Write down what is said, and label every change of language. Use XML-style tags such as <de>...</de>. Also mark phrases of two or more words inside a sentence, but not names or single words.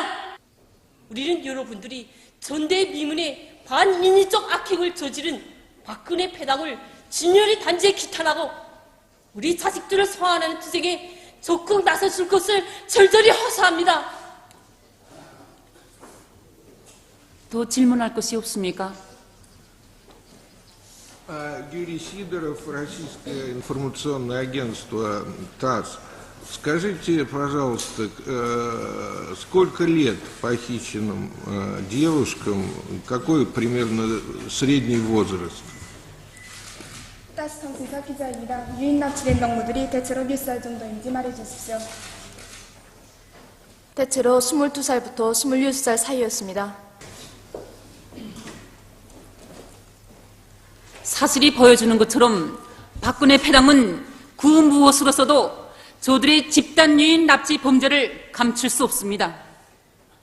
<ko>우리는 여러분들이 전대 미문의 반인위적 악행을 저지른 박근혜 패당을 진열히 단죄 기탄하고 우리 자식들을 소환하는 투쟁에 적극 나서줄 것을 절절히 호소합니다. 더 질문할 것이 없습니까?</ko> <ru>Юрий Сидоров, Российское информационное агентство ТАСС. Скажите, пожалуйста, сколько лет похищенным девушкам, какой примерно средний возраст?</ru> <ko>따스 통신사 기자입니다. 유인 납치된 동무들이 대체로 몇 살 정도인지 말해주십시오. 대체로 22살부터 26살 사이였습니다. 사실이 보여주는 것처럼 박근혜 패당은 그 무엇으로서도 저들의 집단 유인 납치 범죄를 감출 수 없습니다.</ko>